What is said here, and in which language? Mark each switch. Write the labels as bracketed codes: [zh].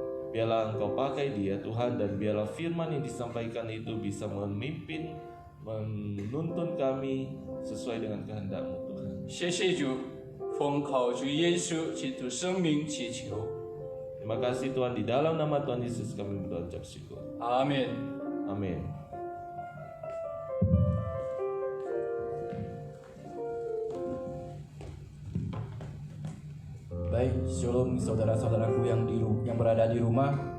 [id] Biarlah Engkau pakai dia Tuhan, dan biarlah firman yang disampaikan itu bisa memimpin, menuntun kami sesuai dengan kehendak-Mu Tuhan. [zh] 谢谢主，奉靠主耶稣基督生命祈求， [id] Terima kasih Tuhan, di dalam nama Tuhan Yesus kami berdoa ucap syukur. [zh] 阿门。 [id] Amin. Baik, shalom saudara-saudaraku yang berada di rumah.